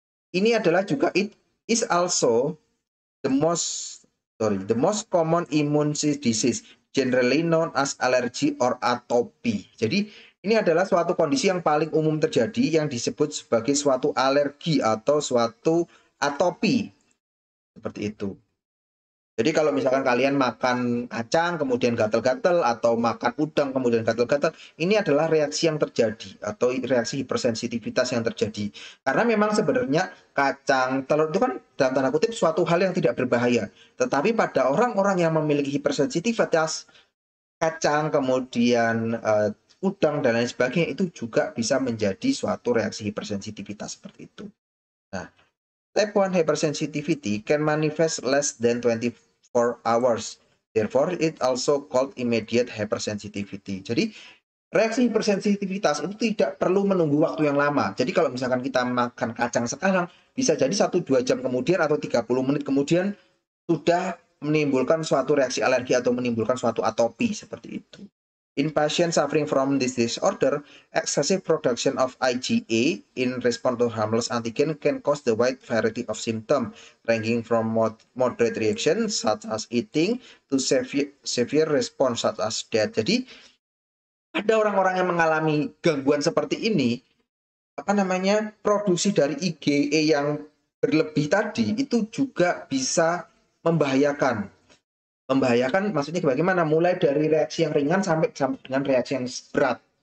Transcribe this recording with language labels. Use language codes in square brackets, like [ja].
[id] Ini adalah juga [en] it is also the most common immune disease generally known as allergy or atopy. [id] Jadi ini adalah suatu kondisi yang paling umum terjadi yang disebut sebagai suatu alergi atau suatu atopi. Seperti itu. Jadi kalau misalkan kalian makan kacang kemudian gatal-gatal atau makan udang kemudian gatal-gatal, ini adalah reaksi yang terjadi atau reaksi hipersensitivitas yang terjadi. Karena memang sebenarnya kacang, telur itu kan dalam tanda kutip suatu hal yang tidak berbahaya. Tetapi pada orang-orang yang memiliki hipersensitivitas, kacang kemudian udang dan lain sebagainya itu juga bisa menjadi suatu reaksi hipersensitivitas seperti itu. [en] Nah, type 1 hypersensitivity can manifest less than 24 hours. Therefore, it also called immediate hypersensitivity. [id] Jadi, reaksi hipersensitivitas itu tidak perlu menunggu waktu yang lama. Jadi, kalau misalkan kita makan kacang sekarang, bisa jadi 1-2 jam kemudian atau 30 menit kemudian sudah menimbulkan suatu reaksi alergi atau menimbulkan suatu atopi seperti itu. [en] In patients suffering from this disorder, excessive production of IgA in response to harmless antigen can cause the wide variety of symptoms, ranging from moderate reaction such as eating to severe response such as death. [id] Jadi ada orang-orang yang mengalami gangguan seperti ini, produksi dari IgA yang berlebih tadi itu juga bisa membahayakan. Membahayakan maksudnya bagaimana? Mulai dari reaksi yang ringan sampai dengan reaksi yang berat.